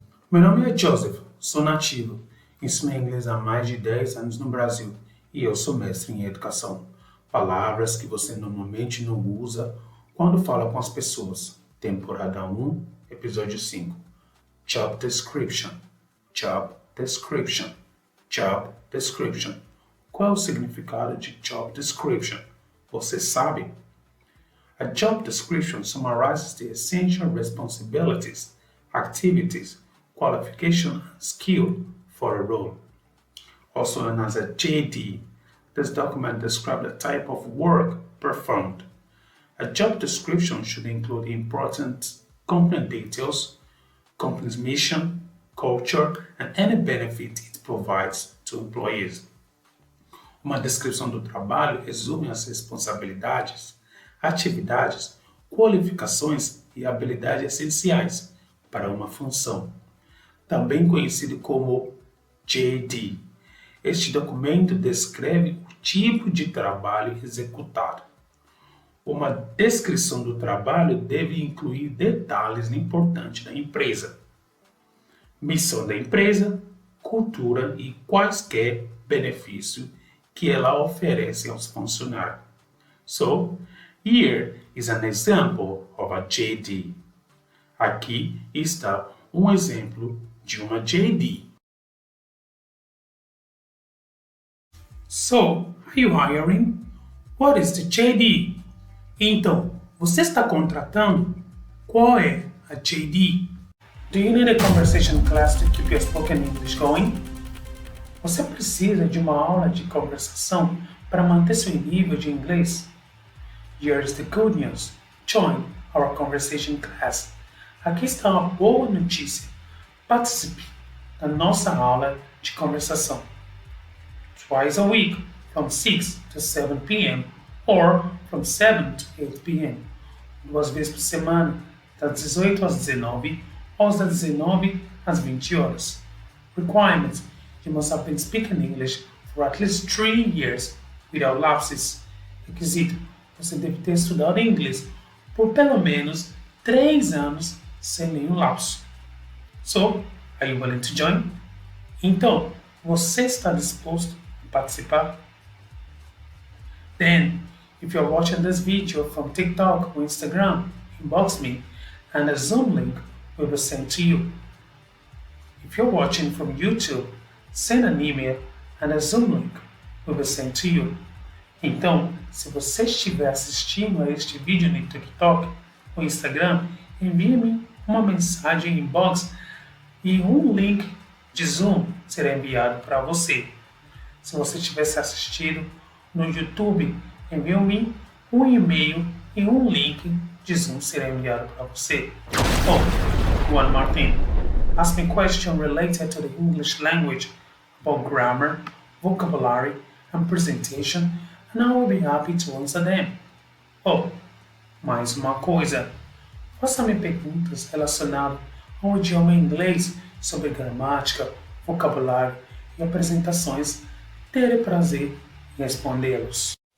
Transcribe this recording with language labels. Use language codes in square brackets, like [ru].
[pt] Meu nome é Joseph, sou nativo, ensino inglês há mais de 10 anos no Brasil e eu sou mestre em educação. Palavras que você normalmente não usa quando fala com as pessoas. Temporada 1, episódio 5. [en] Job description, job description, job description. [pt] Qual é o significado de job description? Você sabe? [en] A job description summarizes the essential responsibilities, activities, qualification, and skill for a role. Also known as a JD, this document describes the type of work performed. A job description should include important company details, company's mission, culture, and any benefit it provides to employees. [pt] Uma descrição do trabalho resume as responsabilidades, atividades, qualificações e habilidades essenciais para uma função, também conhecido como JD. Este documento descreve o tipo de trabalho executado. Uma descrição do trabalho deve incluir detalhes importantes da empresa, missão da empresa, cultura e quaisquer benefícios que ela oferece aos funcionários. [en] So, here is an example of a JD. [pt] Aqui está um exemplo de uma JD. [en] So, are you hiring? What is the JD? [pt] Então, você está contratando? Qual é a JD? [en] Do you need a conversation class to keep your spoken English going? [pt] Você precisa de uma aula de conversação para manter seu nível de inglês? [en] Here's the good news. Join our conversation class. [pt] Aqui está uma boa notícia. Participe da nossa aula de conversação. [en] Twice a week, from 6 to 7 p.m. or from 7 to 8 p.m. [pt] 2 vezes por semana, das 18 às 19 ou das 19 às 20 horas. [en] Requirements. You must have been speaking English for at least 3 years without lapses. [pt] Requisito. Você deve ter estudado inglês por pelo menos 3 anos sem nenhum lapso. [en] So, are you willing to join? [pt] Então, você está disposto a participar? [en] Then, if you're watching this video from TikTok or Instagram, inbox me and a Zoom link will be sent to you. If you're watching from YouTube, send an email and a Zoom link will be sent to you. [pt] Então, se você estiver assistindo a este vídeo no TikTok ou Instagram, envie-me uma mensagem inbox e um link de Zoom será enviado para você. Se você tivesse assistido no YouTube, envie-me um e-mail e um link de Zoom será enviado para você. [en] Oh, one more thing. Ask me questions related to the English language about grammar, vocabulary, and presentation, and I will be happy to answer them. [pt] Oh, mais uma coisa. Faça-me perguntas relacionadas ao idioma inglês sobre gramática, vocabulário e apresentações. Terei prazer em respondê-los.